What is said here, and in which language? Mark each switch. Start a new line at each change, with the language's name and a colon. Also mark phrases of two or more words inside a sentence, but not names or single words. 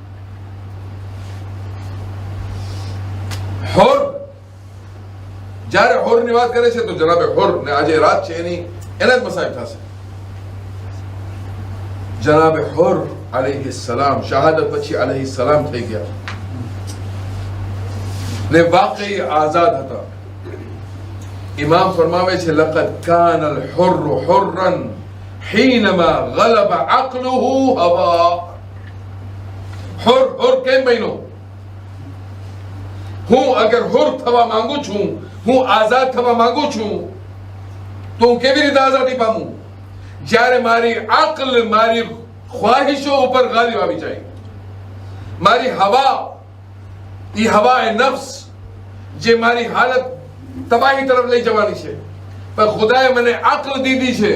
Gujarati: હુર જ્યારે હુર ની વાત કરે છે તો જનાબે હુર ને આજે રાત છે એના જ મસાઈબ થશે. જનાબે હુર
Arabic: عليه السلام
Gujarati: શહાદત પછી
Arabic: عليه السلام
Gujarati: થઈ ગયા ને વાકઈ આઝાદ હતા. ઇમામ ફરમાવે છે
Arabic: لقد كان الحر حرا حينما غلب عقله هوى.
Gujarati: હુર કેમ બન્યો? હું અગર હુર થવા માંગુ છું, હું આઝાદ થવા માંગુ છું, તો હું કેવી રીતે આઝાદી પામું? જ્યારે મારી અક્લ મારી ખ્વાહિશો ઉપર ગાલિબ આવી જાય, મારી હવા, એ હવા નફ્સ જે મારી હાલત તબાહી તરફ લઈ જવાની છે, પણ ખુદાએ મને અક્લ દીધી છે.